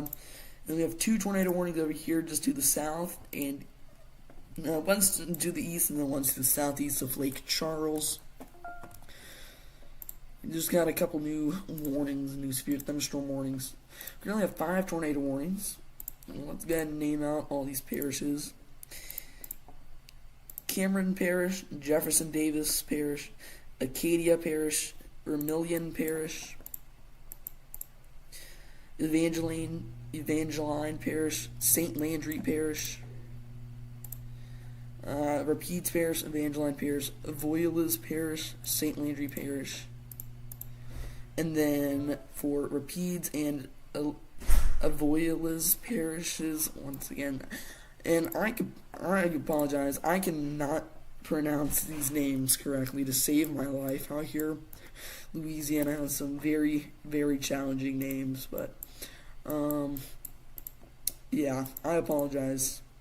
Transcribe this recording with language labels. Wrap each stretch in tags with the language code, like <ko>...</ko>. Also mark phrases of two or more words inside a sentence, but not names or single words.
<en>And we have 2 tornado warnings over here just to the south, and one's to the east and then one's to the southeast of Lake Charles. We just got a couple new warnings, new severe thunderstorm warnings. We currently have 5 tornado warnings. Let's go ahead and name out all these parishes. Cameron Parish, Jefferson Davis Parish, Acadia Parish, Vermilion Parish, Evangeline Parish, St. Landry Parish, Rapides Parish, Evangeline Parish, Avoyelles Parish, St. Landry Parish, and then for Rapides and Avoyelles parishes, once again, and I apologize, I cannot pronounce these names correctly to save my life out here. Louisiana has some very, very challenging names, but, yeah, I apologize.</en>